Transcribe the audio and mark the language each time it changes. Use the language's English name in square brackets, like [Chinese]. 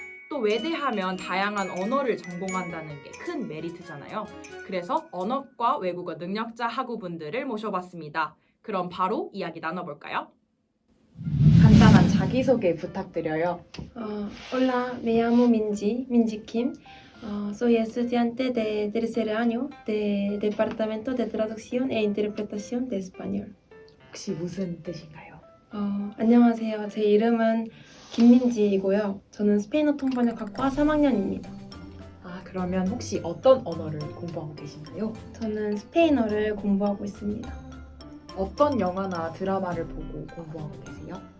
[Korean] 또 외대하면 다양한 언어를 전공한다는 게 큰 메리트잖아요. 그래서 언어과 외국어 능력자 학우분들을 모셔봤습니다. 그럼 바로 이야기 나눠볼까요? 간단한 자기소개 부탁드려요. [Spanish] Hola, me llamo Minji Kim. Soy estudiante de tercer año de Departamento de Traducción e Interpretación de Español. [Korean] 혹시 무슨 뜻인가요? 안녕하세요. 제 이름은 김민지이고요. 저는 스페인어 통번역학과 3학년입니다. 그러면 혹시 어떤 언어를 공부하고 계신가요? 저는 스페인어를 공부하고 있습니다. 어떤 영화나 드라마를 보고 공부하고 계세요?